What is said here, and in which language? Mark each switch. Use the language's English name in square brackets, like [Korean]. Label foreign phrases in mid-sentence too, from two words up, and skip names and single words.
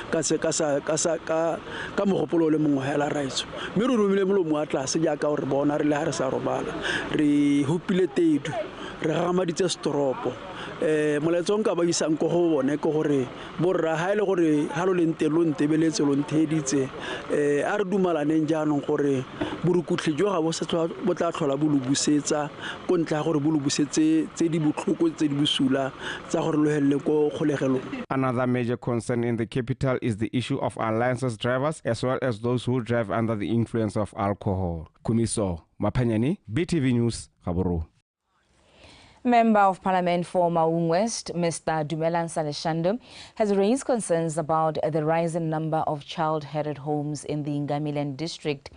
[Tswana] ka mogopolo le mongwe hela raitso mme re romile molomo wa tlase jaaka gore bona re le ha re sa robala re hopile tedu re gamaditse storopo molaetso nka ba isang go bone go gore borra ha ile gore ha lo lente lo ntebeletse lo ntheditse a re dumalaneng jaanong gore borukutlhi jo ga bo tla tlhola bo lubusetsa go ntla gore bo lubusetse tse di botlhoko tse di busula tsa gore lo helele go kgolegelo. [English] Another major concern in the capital is the issue of unlicensed drivers as well as those who drive under the influence of alcohol. Kumiso Mapanyani, BTV News, Gaborone. Member of Parliament for Maung West, Mr. Dumelan Saleshando, has raised concerns about the rising number of child-headed homes in the Ngamiland district.